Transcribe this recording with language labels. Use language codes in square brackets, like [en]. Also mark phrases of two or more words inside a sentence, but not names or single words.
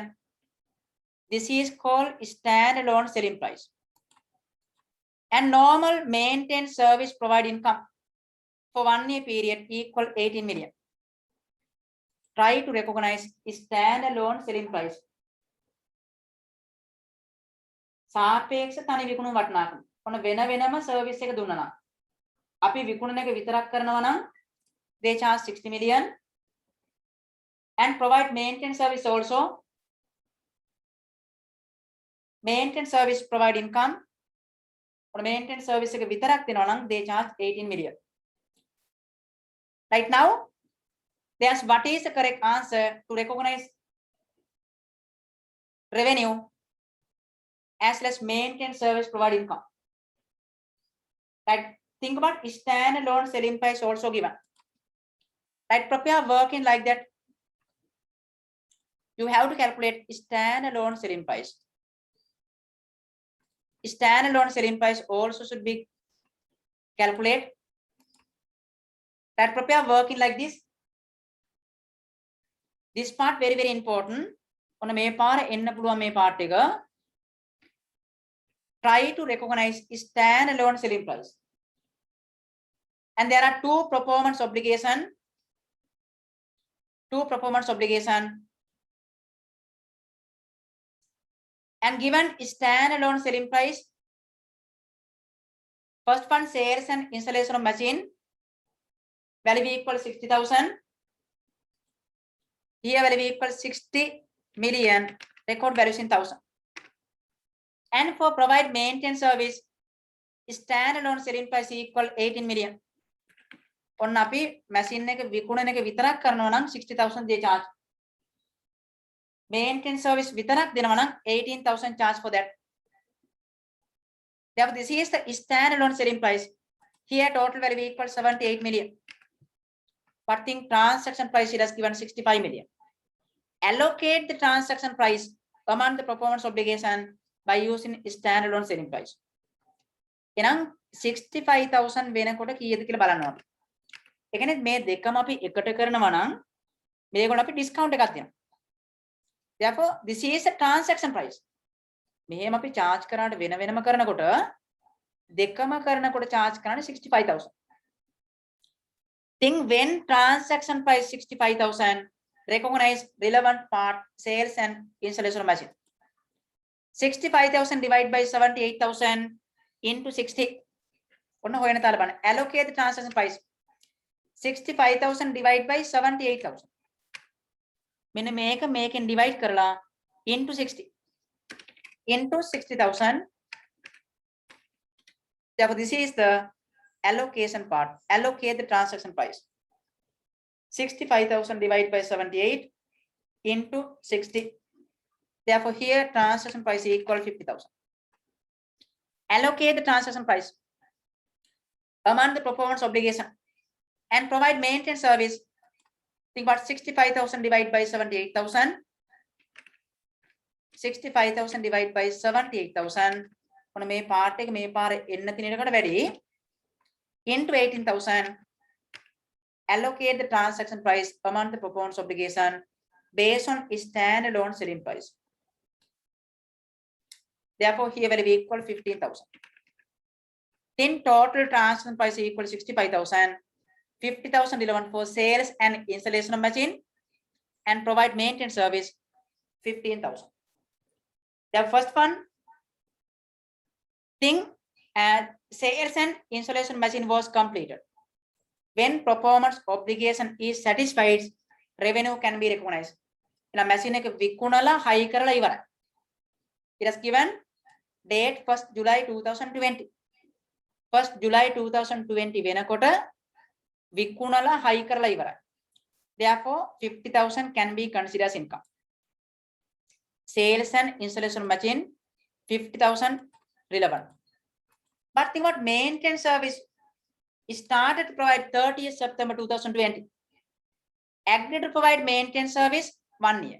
[en] This is called standalone selling price. And normal maintenance service provide income for 1 year period equal 18 million. Try to recognize standalone selling price. [si] සාපේක්ෂ තනි විකුණු වටිනාකම. ඔන්න වෙන වෙනම සර්විස් එක දුන්නා නම් අපි විකුණන එක විතරක් කරනවා නම් [en] they charge 60 million and provide maintenance service also. Maintenance service provide income. Or maintenance service [si] එක විතරක් දෙනවා නම් [en] they charge 18 million. Right now, there's what is the correct answer to recognize revenue as well as maintenance service provide income. Right? Think about standalone selling price also given. Right? Prepare working like that. You have to calculate standalone selling price. Standalone selling price also should be calculated. That prepare working like this. This part very, very important. [si] On මේ පාර එන්න පුළුවන් මේ part එක. [en] Try to recognize standalone selling price. And there are two performance obligation. And given standalone selling price, first one sales and installation of machine, value equal 60,000. Here value equal 60 million, record values in thousand. And for provide maintenance service, standalone selling price equal 18 million. [si] On අපි machine එක විකුණන එක විතරක් කරනවා නම් 60,000 [en] they charge. [si] Maintenance service විතරක් දෙනවා නම් 18,000 charge for that. [en] Therefore, this is the standalone selling price. Here total value equals 78 million. But think transaction price it has given 65 million. Allocate the transaction price among the performance obligation by using standalone selling price. [si] එහෙනම් 65,000 වෙනකොට කීයද කියලා බලන්න ඕනේ. ඒ කියන්නේ මේ දෙකම අපි එකට කරනවා නම් මේගොල්ලෝ අපි discount එකක් දෙනවා. [en] Therefore, this is a transaction price. [si] මෙහෙම අපි charge කරාට වෙන වෙනම කරනකොට දෙකම කරනකොට charge කරන්නේ 65,000. [en] Think when transaction price 65,000, recognize relevant part sales and installation of machine. 65,000 divided by 78,000 into 60. [si] ඔන්න හොයන තාල බලන්න. [en] Allocate the transaction price. 65,000 divided by 78,000. [si] මෙන්න මේක මේකෙන් divide කරලා into 60. [en] Into 60,000. Therefore, this is the allocation part. Allocate the transaction price. 65,000 divided by 78 into 60. Therefore, here transaction price is equal to 50,000. Allocate the transaction price among the performance obligation and provide maintenance service. Think about 65,000 divided by 78,000. 65,000 divided by 78,000. [si] On මේ part එක මේ පාර එන්න තිනේකට වැඩි into 18,000. [en] Allocate the transaction price among the performance obligation based on standalone selling price. Therefore, here value equal 15,000. Then total transaction price equal 65,000. 50,000 relevant for sales and installation of machine and provide maintenance service 15,000. The first one thing sales and installation machine was completed. When performance obligation is satisfied, revenue can be recognized. In a machine [si] එක විකුණලා high කරලා ඉවරයි. [en] It has given date 1st July 2020. [si] 1st July 2020 වෙනකොට විකුණලා high කරලා ඉවරයි. [en] Therefore, 50,000 can be considered as income. Sales and installation machine 50,000 relevant. But think about maintenance service started to provide 30th September 2020. Agreed to provide maintenance service 1 year.